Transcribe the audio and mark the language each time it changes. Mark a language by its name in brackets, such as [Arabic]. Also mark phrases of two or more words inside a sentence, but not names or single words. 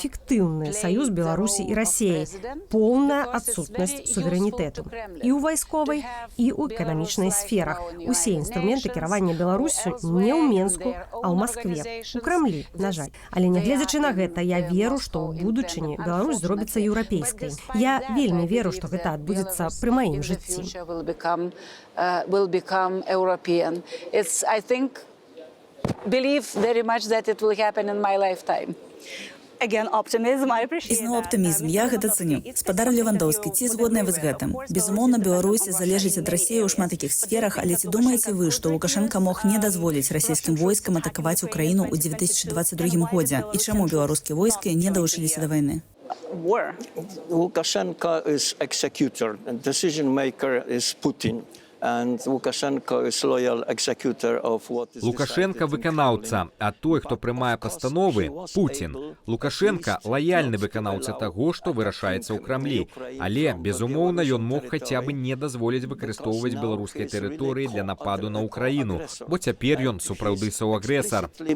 [Belarusian] Гэта фіктыўны саюз Беларусі і Расіі, поўная адсутнасць суверэнітэту і ў вайсковай, і ў эканамічнай сферах. Усе інструменты кіравання Беларусю не ў Менску, а ў Маскве, у Крамлі, на жаль. Але нягледзячы на гэта, я веру, што ў будучыні Беларусь зробіцца еўрапейскай. Я вельмі веру, што гэта адбудзецца пры маім жыцці. [English] Will become European. I think, believe very much that it will happen in my lifetime. Again, optimism. I [Belarusian] І [English] appreciate [Belarusian] зноў [English] that. [Belarusian] аптымізм, я гэта цэню. Спадар Левандоўскі, ці згодныя вы з гэтым? Безумоўна, Беларусь залежыць ад Расіі ў шмат якіх сферах, але ці думаеце вы, што Лукашенка мог не дазволіць расійскім войскам атакаваць Украіну ў 2022 годзе? І чаму беларускія войскі не далучыліся да вайны? [English] War. Lukashenko is executor, and decision maker is Putin. And Lukashenko is loyal executor of what is [Belarusian] Лукашенка выканаўца, а той, хто прымае пастановы, Путін. Лукашенка лаяльны выканаўца таго, што вырашаецца ў Крамлі. Але, безумоўна, ён мог хаця бы не дазволіць выкарыстоўваць беларускай тэрыторыі для нападу на Украіну, бо цяпер ён сапраўды саўагрэсар.